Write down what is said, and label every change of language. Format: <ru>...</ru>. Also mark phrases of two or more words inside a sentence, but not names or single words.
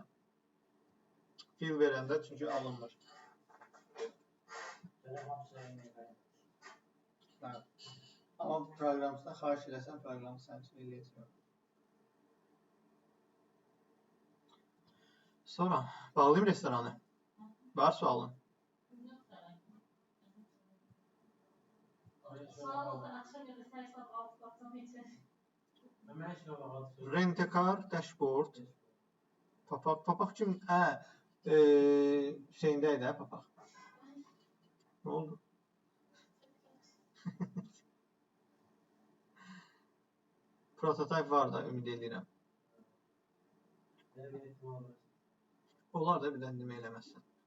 <az>Fill verəndə çünki alınmır. Amma proqramçıdan xahiş eləsən, proqramçı sənin üçün eləyəcək. Sonra, bağlayayım restoranı. Var sualın?</az> <en>Rent-a-car, dashboard.</en> <az>Papaq kim? Hüseyndəydi, papaq. Nə oldu? Prototip var da, ümid edirəm. Olar da bir dənə demək eləməzsən.</az>